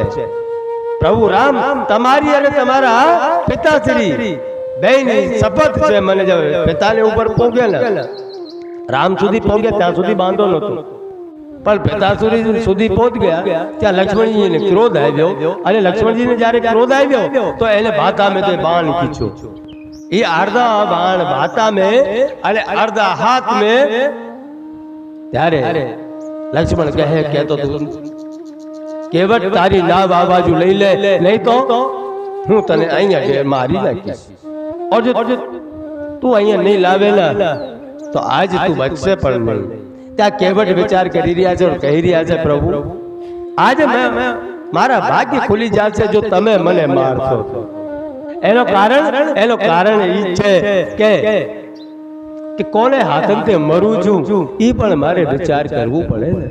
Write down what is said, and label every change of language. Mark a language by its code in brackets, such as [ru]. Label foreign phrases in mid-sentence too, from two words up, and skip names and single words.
[gu] પ્રભુ રામ, તમારી અને તમારા પિતાશ્રી બેની શપથ છે. મને જો પિતાને ઉપર પોગે ને, રામ સુધી પહોંચે ત્યાં સુધી બાંધો નતો, પણ પિતાશ્રી સુધી પહોંચ ગયા ત્યાં લક્ષ્મણજીને ક્રોધ આવ્યો, અને લક્ષ્મણજીને જ્યારે ક્રોધ આવ્યો તો એને ભાતા મેં બાણ ખીંચ્યો. [hi] ये अर्धा बाण भाता में अरे अर्धा हाथ में [gu] ત્યારે લક્ષ્મણ કહે કે તો તું કેવટ તારી નાવ આ બાજુ લઈ લે, નહીં તો હું તને અહીંયા મારી નાખીશ. [hi] और जो [gu] તું અહીંયા નહીં લાવે ના તો આજ તું બચશે પણ નહીં. ત્યાં કેવટ વિચાર કરી રહ્યા છે, કહી રહ્યા છે પ્રભુ આજે મારા ભાગ્ય ખુલી જશે જો તમે મને મારશો. એનો કારણ ઈ છે કે કોને હાથંતે મરું છું ઈ પણ મારે વિચાર કરવું પડે ને.